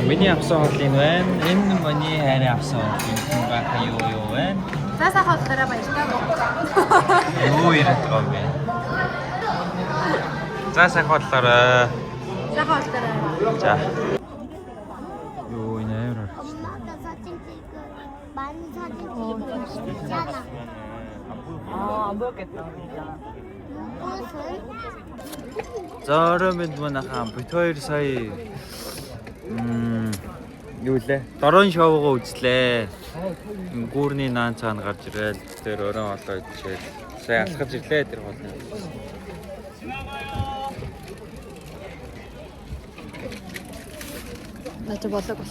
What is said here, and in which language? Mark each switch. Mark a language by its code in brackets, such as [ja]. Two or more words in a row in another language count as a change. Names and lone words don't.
[mn] Миний авсан хоол энэ байна. Энэ миний хайрын авсан хоол энэ байгаа юу байна? За сайхан хооллороо баярлалаа. Юу яриад байгаа юм бэ? За сайхан хооллороо. Сайхан хооллороо. За. Юу нээр. [ko] 엄마가 사진 찍고 많은 사진 찍고 있잖아. 안 보였겠다 진짜. 무슨? [mn] За оройд манайхаа бид хоёр сая юу лээ? Дрон шоугаа үзлээ. Гүүрний наан цаана гарч ирэл. Тэр орой олоо идчихээ. Сая алхаж ирлээ тэр хоолны. Наач болог бас.